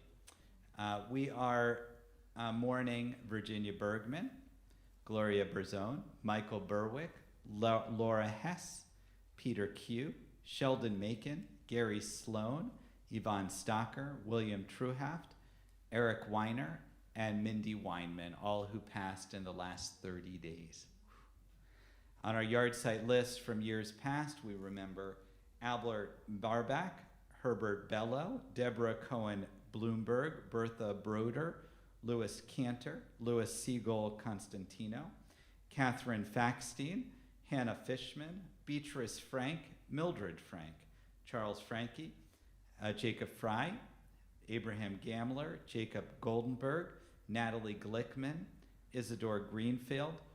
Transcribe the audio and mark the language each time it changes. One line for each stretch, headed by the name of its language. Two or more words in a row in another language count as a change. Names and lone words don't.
English: We are mourning Virginia Bergman, Gloria Berzone, Michael Berwick, Laura Hess, Peter Q, Sheldon Macon, Gary Sloan, Yvonne Stocker, William Truhaft, Eric Weiner, and Mindy Weinman, all who passed in the last 30 days. On our yard site list from years past, we remember Albert Barback, Herbert Bello, Deborah Cohen Bloomberg, Bertha Broder, Louis Cantor, Louis Siegel Constantino, Catherine Faxstein, Hannah Fishman, Beatrice Frank, Mildred Frank, Charles Franke, Jacob Fry, Abraham Gamler, Jacob Goldenberg, Natalie Glickman, Isidore Greenfield,